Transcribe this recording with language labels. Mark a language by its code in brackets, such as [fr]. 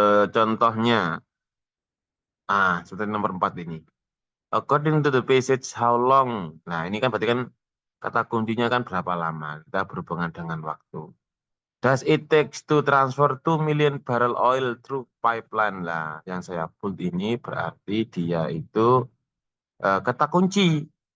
[id] Contohnya, seperti nomor 4 ini. [en] According to the passage, how long? [id] Nah, ini kan berarti kan kata kuncinya kan berapa lama. Kita berhubungan dengan waktu. [en] Does it takes to transfer 2 million barrel oil through pipeline? [id] Lah, yang saya bold ini berarti dia itu kata kunci.